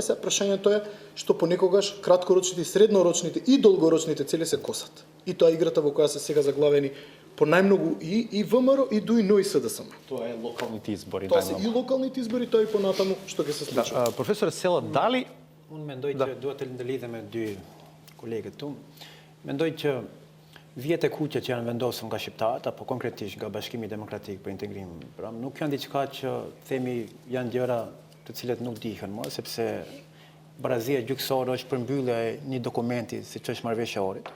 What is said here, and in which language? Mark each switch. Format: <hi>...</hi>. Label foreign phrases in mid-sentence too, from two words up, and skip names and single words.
<mk>Сега прашањето е што понекогаш краткорочните, среднорочните и долгорочните цели се косат. И тоа е играта во која се сега заглавени по најмногу и ВМРО и ДУИ, но и СДСМ. Тоа е локалните избори. Тоа се и локалните избори, тоа и понатаму што ќе се случи. Професор Села, дали</mk> <sq>Unë mendoj që duhet të lidhem me dy kolegët tu. Mendoj që vjet e kuqe që janë vendosur nga shqiptarët apo konkretisht nga Bashkimi Demokratik për Integrim, pra nuk janë diçka që themi janë gjëra të cilat nuk dihen më, sepse barazia gjykësore është përmbyllja e një dokumenti siç është marrëveshja e Ohrit.</sq>